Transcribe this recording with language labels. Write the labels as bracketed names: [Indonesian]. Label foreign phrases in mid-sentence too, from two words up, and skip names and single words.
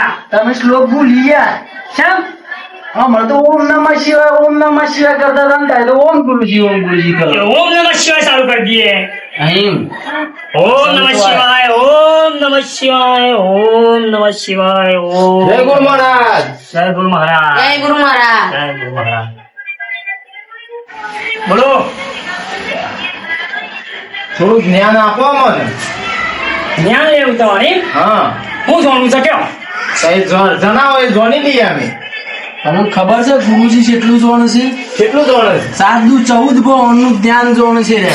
[Gujarati] તમે શ્લોક ભૂલી ગયા કેમ અમારે તો [Sanskrit] ओम नमः शिवाय [Gujarati] કરતા હતા ને ત્યારે તો ઓમ ગુરુજી કરો [Sanskrit] ओम नमः शिवाय [Hindi] चालू कर दिए [Gujarati] અહીં [Sanskrit] ओम नमः शिवाय ओम नमः शिवाय ओम नमः शिवाय ओम [Gujarati] જય ગુરુ મહારાજ [Hindi] जय गुरु महाराज [Gujarati] જય ગુરુ મહારાજ [Hindi] जय गुरु महाराज बोलो [Gujarati] થોડું જ્ઞાન આપો મને જ્ઞાન લેવું તમારે હા હું જાણું છે કયો કઈ જણાવો એ જોની લઈએ અમે તમને ખબર છે ગુરુજી કેટલું જોણ છે કેટલું જોડે છે 7 દુ 14 ભવનનું જ્ઞાન જોણ છે રે